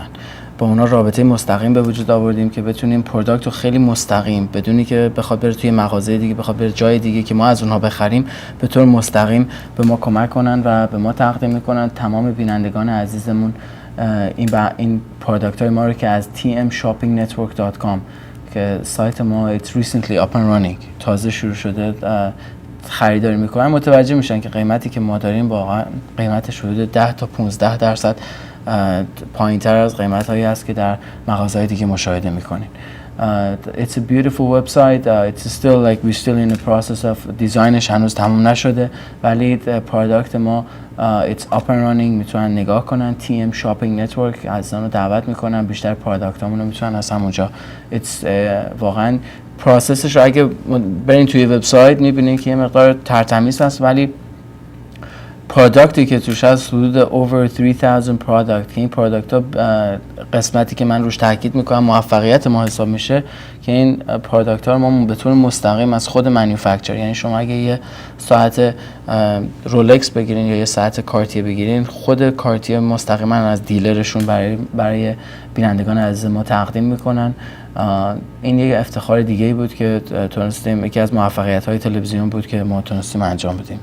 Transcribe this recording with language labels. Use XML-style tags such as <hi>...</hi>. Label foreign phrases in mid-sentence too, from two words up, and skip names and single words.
<fa>با اونا رابطه مستقیم به وجود آوردیم که بتونیم پروداکت رو خیلی مستقیم بدونی که بخواد بره توی مغازه دیگه، بخواد بره جای دیگه که ما از اونها بخریم، به طور مستقیم به ما کمک کنن و به ما تقدیم میکنن. تمام بینندگان عزیزمون این پروداکت های ما رو که از tmshoppingnetwork.com که سایت ما</fa> <en>it's recently up and running</en> <fa>تازه شروع شده خریداری میکنن متوجه میشن که قیمتی که ما داریم واقعا قیمتش حدود 10 تا 15% پایین‌تر از قیمت‌هایی است که در مغازه‌های دیگه مشاهده می‌کنین.</fa> <en>It's a beautiful website. It's still like we're still in the process of</en> <fa>دیزاینش هنوز تموم نشده، ولی پروداکت ما</fa> <en>it's up and running.</en> <fa>میتونن نگاه کنن. TM Shopping Network عزیزان رو دعوت میکنن بیشتر پروداکتامون رو میتونن از همونجا it's واقعا پروسسش رو اگه برین توی وبسایت میبینین که یه مقدار ترتمیز هست، ولی پروداکتی که توش هست حدود over 3000 پروداکت که این پروداکت ها قسمتی که من روش تاکید میکنم موفقیت ما حساب میشه که این پروداکت ها رو ما به طور مستقیم از خود مانیفکتچر، یعنی شما اگه یه ساعت رولکس بگیرین یا یه ساعت کارتیه بگیرین، خود کارتیه مستقیما از دیلرشون برای بینندگان عزیز ما تقدیم میکنن این یک افتخار دیگه بود که تونستیم، یکی از موفقیت‌های تلویزیون بود که ما تونستیم انجام بدیم.</fa>